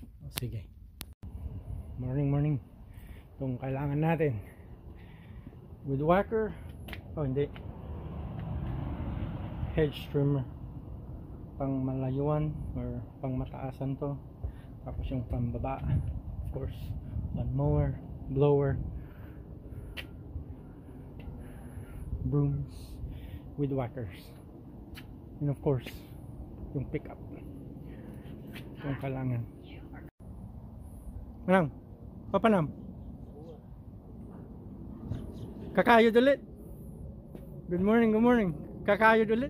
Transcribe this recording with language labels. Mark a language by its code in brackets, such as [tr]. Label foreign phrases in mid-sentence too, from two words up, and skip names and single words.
[tl] O sige. Morning. Itong kailangan natin. [en] Wood whacker. [tl] Oh hindi. [en] Hedge trimmer. [tl] Pang malayuan or pang mataasan to. Tapos yung pambaba, [en] of course, lawnmower, blower, brooms, weed whackers, and of course [tl] yung pickup yung kailangan. Manang, papanam kakayod ulit. [en] Good morning. [tl] Kakayod ulit.